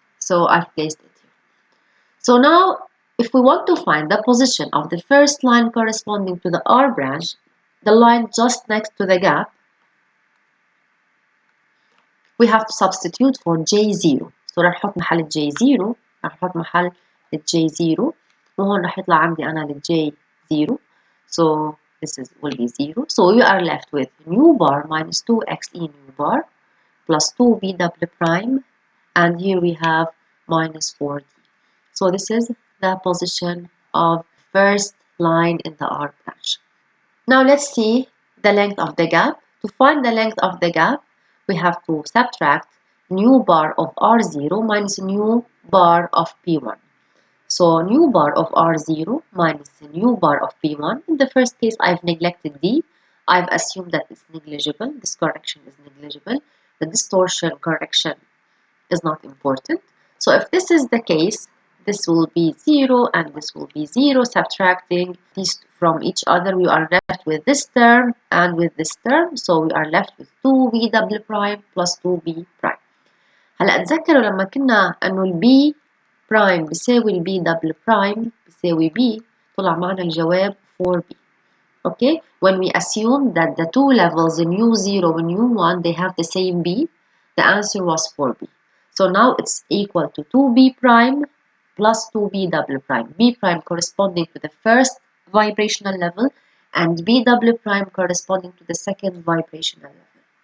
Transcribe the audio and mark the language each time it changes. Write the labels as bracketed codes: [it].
[en] So I've placed it here. So now, if we want to find the position of the first line corresponding to the R branch, the line just next to the gap, we have to substitute for J0. So [ar] راح نحط محل J0، راح نحط محل J0، وهون راح يطلع عندي أنا J0. [en] So this will be 0. So we are left with nu bar minus 2xe nu bar plus 2b double prime, and here we have minus 4d. So this is the position of first line in the R branch. Now let's see the length of the gap. To find the length of the gap, we have to subtract nu bar of R0 minus nu bar of P1. So nu bar of R0 minus nu bar of P1. In the first case, I've neglected D. I've assumed that it's negligible. This correction is negligible. The distortion correction is not important. So if this is the case, this will be 0 and this will be 0. Subtracting these from each other, we are left with this term and with this term. So we are left with 2b double prime plus 2b prime. [ar] هلا تذكروا لما كنا انه البي برايم بيساوي البي دبل برايم بيساوي b، طلع معنا الجواب 4b. [en] Okay, when we assume that the two levels in u0 and u1 they have the same b, the answer was 4b. So now it's equal to 2b prime plus 2b double prime. B prime corresponding to the first vibrational level and b double prime corresponding to the second vibrational level.